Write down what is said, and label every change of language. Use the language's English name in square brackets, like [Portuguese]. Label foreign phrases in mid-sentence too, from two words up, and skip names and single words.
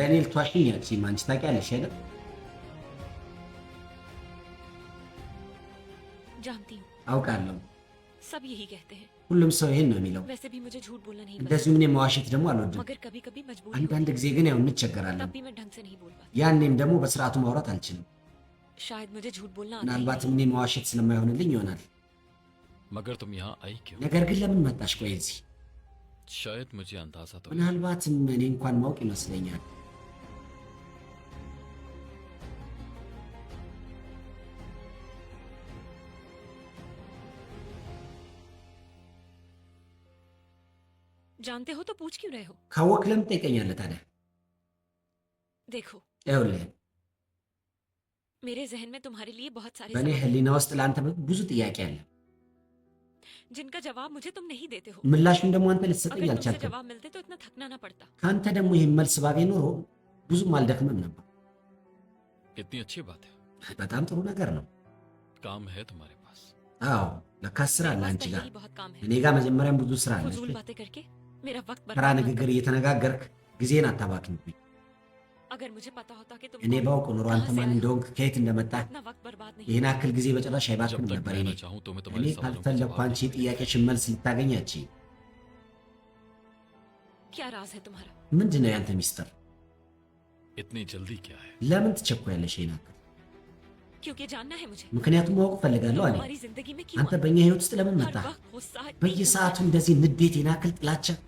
[Amharic] ለእኔ ልትዋሽኝ አትችይም። አንቺ ታውቂያለሽ አይደል? [Hindi] जानती हूँ, [Amharic] አውቃለሁ። [Hindi] सब यही कहते हैं। [Amharic] ሁሉም ሰው ይሄን ነው የሚለው። [Hindi] वैसे भी मुझे झूठ बोलना नहीं [Amharic] እንደዚሁም እኔ መዋሸት ደግሞ አልወድም። [Hindi] मगर कभी कभी मजबूरी [Amharic] አንዳንድ [Hindi] होती [Amharic] ጊዜ ግን ያው [Hindi] है, [Amharic] እንቸገራለን። [Hindi] तब भी मैं ढंग से नहीं बोल पाती। [Amharic] ያኔም ደግሞ በስርዓቱ ማውራት አልችልም። [Hindi] शायद मुझे झूठ बोलना आता ही [Amharic] ምናልባትም እኔ መዋሸት ስለማይሆንልኝ ይሆናል። [Hindi] मगर तुम यहाँ आई क्यों? [Amharic] ነገር ግን ለምን መጣሽ? ቆይ እዚህ [Hindi] शायद मुझे अंदाजा तो है। [Amharic] ምናልባትም እኔ እንኳን ማወቅ ይመስለኛል። [Hindi] जानते हो तो पूछ क्यों रहे हो? [Amharic] ካወቅ ለምን ትጠይቀኛለህ ታዲያ? [Hindi] देखो, [Amharic] ይኸውልህ [Hindi] मेरे जहन में तुम्हारे लिए बहुत सारे [Amharic] በእኔ [Hindi] सवाल हैं, [Amharic] ህሊና ውስጥ ለአንተ ብዙ ጥያቄ አለ። [Hindi] जिनका जवाब मुझे तुम नहीं देते हो। [Amharic] ምላሹን ደግሞ አንተ ልትሰጠኝ [Hindi] अगर तुमसे [Amharic] አልቻልክም። [Hindi] जवाब मिलते तो इतना थकना ना पड़ता। [Amharic] ከአንተ ደግሞ ይህን መልስ ባገኝ ኖሮ ብዙም አልደክምም ነበር። [Hindi] कितनी अच्छी बात है। [Amharic] በጣም ጥሩ ነገር ነው። [Hindi] काम है तुम्हारे पास। [Amharic] አዎ ለካ ስራ አለ [Hindi] मेरे पास [Amharic] አንቺ ጋር። [Hindi] पहले ही बहुत काम है। [Amharic] እኔ ጋር መጀመሪያም ብዙ ስራ አለ። [Hindi] फजूल बातें करके मेरा वक्त [Amharic] ተራ [Hindi] बर्बाद मत [Amharic] ንግግር [Hindi] करो। [Amharic] እየተነጋገርክ ጊዜን አታባክንብኝ። [Hindi] अगर मुझे पता होता कि तुम [Amharic] እኔ [Hindi] कौन हो, [Amharic] ባውቅ ኖሮ አንተ [Hindi] कहाँ से [Amharic] ማን [Hindi] आए हो, [Amharic] እንደሆንክ ከየት እንደመጣህ [Hindi] इतना वक्त बर्बाद नहीं [Amharic] ይህን ያክል ጊዜ በጭራሽ [Hindi] जब [Amharic] አይባክንም [Hindi] तक [Amharic] ነበር። [Hindi] मैं [Amharic] እኔ [Hindi] ना चाहूँ तुम्हें [Amharic] እኔ [Hindi] तुम्हारे सवालों का [Amharic] ካልፈለግኩ [Hindi] जवाब [Amharic] አንቺ [Hindi] नहीं देना। [Amharic] ጥያቄሽን መልስ ልታገኝ አትችይም። [Hindi] क्या राज है तुम्हारा? [Amharic] ምንድን ነው ያንተ ሚስጥር? [Hindi] इतनी जल्दी क्या है? [Amharic] ለምን ትቸኩያለሽ? ይህን ያክል [Hindi] क्योंकि जानना है मुझे। [Amharic] ምክንያቱም ማወቅ እፈልጋለሁ። እኔ [Hindi] हमारी जिंदगी में क्यों [Amharic] አንተ [Hindi] आए? [Amharic] በእኛ ህይወት ውስጥ ለምን [Hindi] हर [Amharic] መጣህ? [Hindi] वक्त गुस्सा, [Amharic] በየሰዓቱ እንደዚህ ንዴት፣ ይህን ያክል ጥላቻ።